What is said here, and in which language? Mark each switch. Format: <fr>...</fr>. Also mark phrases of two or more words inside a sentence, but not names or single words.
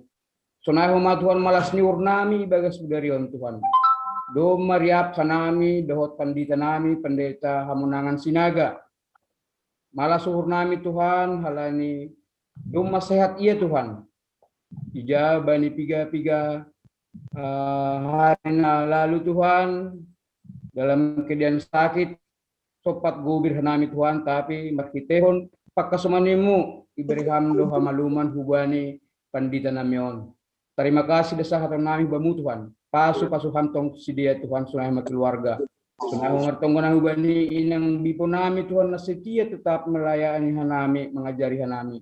<bts>Sonaho ma Tuhan malas niur nami bagas budarion Tuhan. Doma riap hanami, dohot pandita nami, pendeta hamunangan sinaga. Malas suhur nami Tuhan, halani doma sehat iya Tuhan. Ija bani piga-piga hari lalu Tuhan</bts> <id>dalam keadaan sakit</id> <bts>sopat gubir hanami Tuhan tapi makitehon pakasumanimu iberi hamdo hamaluman hubani pandita namion.</bts> <id>Terima kasih</id> <bts>desa hatan nami bamu Tuhan. Pasu hantong sidia Tuhan sunai keluarga. Sunai ngertong na hubani inang bipo nami Tuhan na</bts> <id>setia tetap melayani</id> <bts>hanami mengajari hanami.</bts>